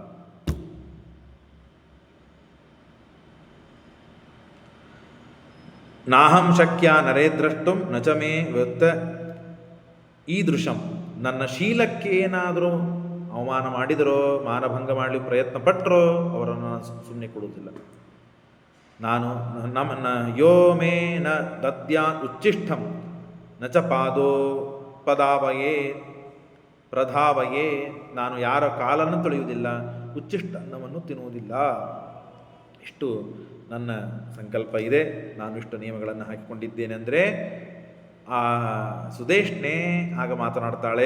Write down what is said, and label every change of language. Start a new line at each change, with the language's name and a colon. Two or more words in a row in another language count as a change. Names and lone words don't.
Sanskrit: ನಾಹಂ ಶಕ್ಯ ನರೇದ್ರಷ್ಟುಂ ನಚಮೇ ವೃತ್ತ ಈದೃಶಂ.
Kannada: ನನ್ನ ಶೀಲಕ್ಕೆ ಏನಾದರೂ ಅವಮಾನ ಮಾಡಿದರೋ, ಮಾನಭಂಗ ಮಾಡಲಿಕ್ಕೆ ಪ್ರಯತ್ನ ಪಟ್ಟರೋ ಅವರನ್ನು ಸುಮ್ಮನೆ ಕೊಡುವುದಿಲ್ಲ.
Sanskrit: ನಾನು ಯೋ ಮೇ ನ ದದ್ಯಾ ಉಚ್ಚಿಷ್ಟಂ ನ ಚ ಪಾದೋ ಪದಾವಯೇ ಪ್ರಧಾವಯೇ.
Kannada: ನಾನು ಯಾರ ಕಾಲನ್ನು ತೊಳೆಯುವುದಿಲ್ಲ, ಉಚ್ಚಿಷ್ಟ ಅನ್ನವನ್ನು ತಿನ್ನುವುದಿಲ್ಲ. ಇಷ್ಟು ನನ್ನ ಸಂಕಲ್ಪ ಇದೆ. ನಾನು ಇಷ್ಟು ನಿಯಮಗಳನ್ನು ಹಾಕಿಕೊಂಡಿದ್ದೇನೆ ಅಂದರೆ ಆ ಸುದೇಶ್ನೇ ಆಗ ಮಾತನಾಡ್ತಾಳೆ.